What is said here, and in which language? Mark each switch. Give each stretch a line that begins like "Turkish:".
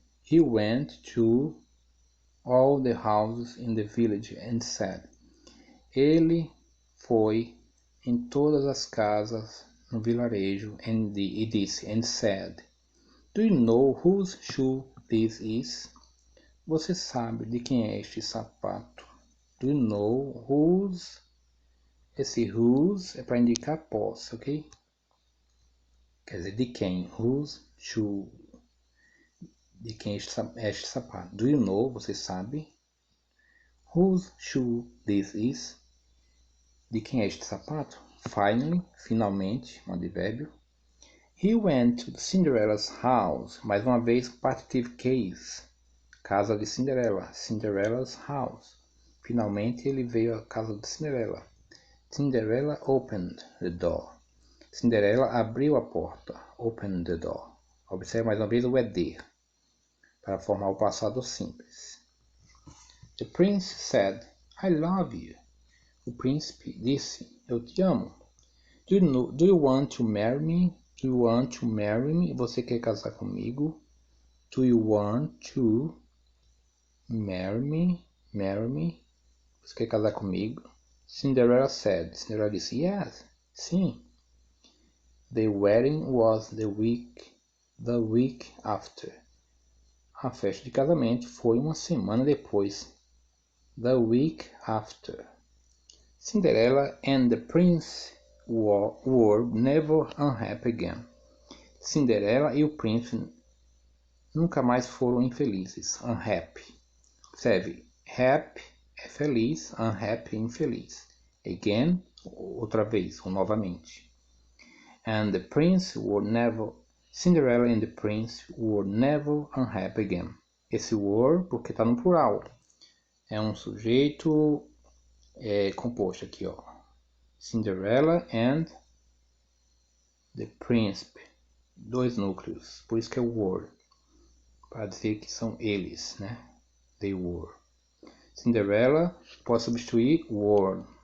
English: He went to all the houses in the village and said.
Portuguese: Ele foi em todas as casas no vilarejo e disse,
English: and said, do you know whose shoe this is?
Portuguese: Você sabe de quem é este sapato?
English: Do you know whose?
Portuguese: Esse whose é para indicar posse, ok? Quer dizer, de quem?
English: Whose shoe?
Portuguese: De quem é este sapato?
English: Do you know?
Portuguese: Você sabe?
English: Whose shoe this is?
Portuguese: De quem é este sapato? Finally, finalmente, um advérbio.
English: He went to Cinderella's house.
Portuguese: Mais uma vez, partitive case. Casa de Cinderela.
English: Cinderella's house.
Portuguese: Finalmente ele veio à casa de Cinderela.
English: Cinderella opened the door.
Portuguese: Cinderela abriu a porta.
English: Opened the door.
Portuguese: Observe mais uma vez o ED para formar o passado simples.
English: The prince said, I love you.
Portuguese: O príncipe disse, eu te amo.
English: Do you want to marry me? Do you want to marry me?
Portuguese: Você quer casar comigo?
English: Do you want to marry me? Marry me?
Portuguese: Você quer casar comigo?
English: Cinderella said.
Portuguese: Cinderella disse, yes, sim.
English: The wedding was the week after.
Portuguese: A festa de casamento foi uma semana depois.
English: The week after. Cinderella and the prince were never unhappy again.
Portuguese: Cinderela e o príncipe nunca mais foram infelizes. Unhappy. Observe, happy é feliz, unhappy é infeliz. Again, outra vez, ou novamente.
English: And the prince were never... Cinderella and the prince were never unhappy again.
Portuguese: Esse were, porque está no plural. É um sujeito composto aqui, ó.
English: Cinderella and the príncipe.
Portuguese: Dois núcleos. Por isso que é were. Para dizer que são eles, né?
English: They were.
Portuguese: Cinderella pode substituir were.